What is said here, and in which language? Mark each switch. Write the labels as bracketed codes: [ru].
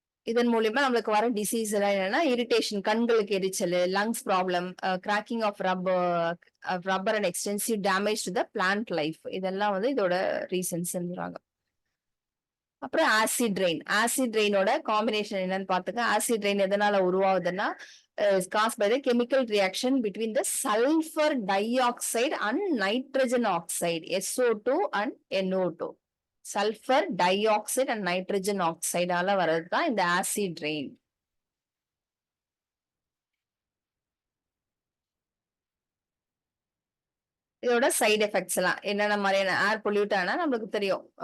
[ta] இதன் மூலியமா நம்மளுக்கு வர டிசீஸ் எல்லாம் என்னன்னா இரிட்டேஷன், கண்களுக்கு எரிச்சல், lungs problem, cracking of rubber and extensive damage to the plant life, இதெல்லாம் வந்து இதோட ரீசன்ஸ்ன்றாங்க. அப்புறம் ஆசிட் ரெயினோட காம்பினேஷன் என்னன்னு பாத்துக்க. [en] acid rain [ta] எதனால உருவாகுதுன்னா [en] caused by the chemical reaction between the sulfur dioxide and nitrogen oxide, SO2 and NO2. Sulfur dioxide and nitrogen oxide ஆல [ta] வரதுதான் இந்த [en] Acid rain. [ta] இதோட சைடு எஃபெக்ட்ஸ் எல்லாம் என்னென்ன மாதிரியான ஏர் பொல்யூட் ஆனா நம்மளுக்கு தெரியும்.